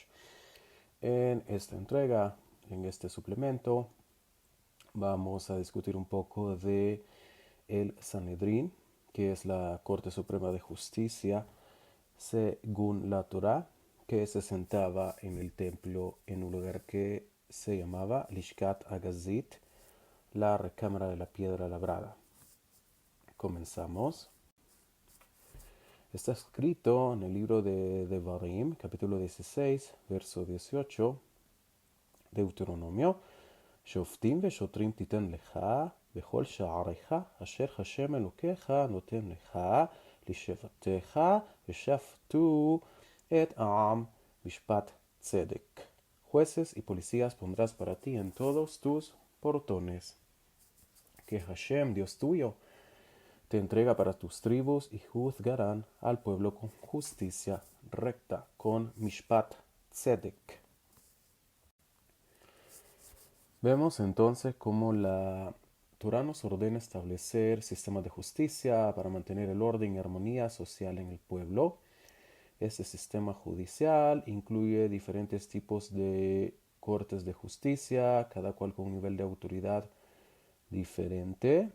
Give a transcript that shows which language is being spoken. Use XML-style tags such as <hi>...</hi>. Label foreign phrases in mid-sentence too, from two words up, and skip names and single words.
<es>En esta entrega, en este suplemento, vamos a discutir un poco de el Sanedrín, que es la Corte Suprema de Justicia, según la Torá, que se sentaba en el templo en un lugar que se llamaba Lishkat Agazit, la recámara de la piedra labrada. Comenzamos. Está escrito en el libro de Devarim, capítulo 16, verso 18, Deuteronomio,</es> <he>שופטים ושוטרים תיתן לך בכל שעריך אשר השם אלוקיך נותן לך לשבטיך ושפטו את העם משפט צדק.</he> <es>Jueces y policías pondrás para ti en todos tus portones. Que Hashem, Dios tuyo, te entrega para tus tribus y juzgarán al pueblo con justicia recta, con</es> <he>משפט צדק.</he> <es>Vemos entonces cómo la Torah nos ordena establecer sistemas de justicia para mantener el orden y armonía social en el pueblo. Este sistema judicial incluye diferentes tipos de cortes de justicia, cada cual con un nivel de autoridad diferente.</es>